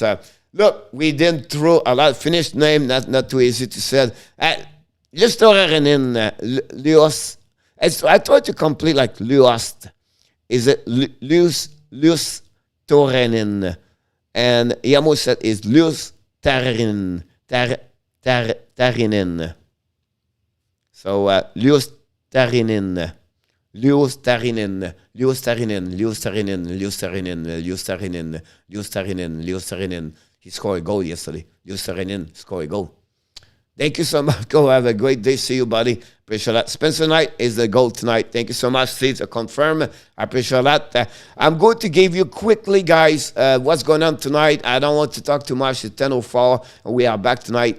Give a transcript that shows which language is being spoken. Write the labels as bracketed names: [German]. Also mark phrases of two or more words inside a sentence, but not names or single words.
[English] Look, we didn't throw a lot. Finished name, not too easy to say. Lios. I tried to complete like Liost. Is it Lios Torenen? And Yamo said is Lios Tarinen. Tarinen. So Lios Tarinen. Lios Tarinen. Lios Tarinen. Lios Tarinen. Lios Tarinen. Lios Tarinen. Lios Tarinen. Lios Tarinen. He scored a goal yesterday. Lios Tarinen scored a goal. Thank you so much. Go have a great day. See you, buddy. Appreciate that. Spencer Knight is the goal tonight. Thank you so much, Steve, to confirm. I appreciate that. I'm going to give you quickly, guys, what's going on tonight. I don't want to talk too much. It's 10:04, and we are back tonight.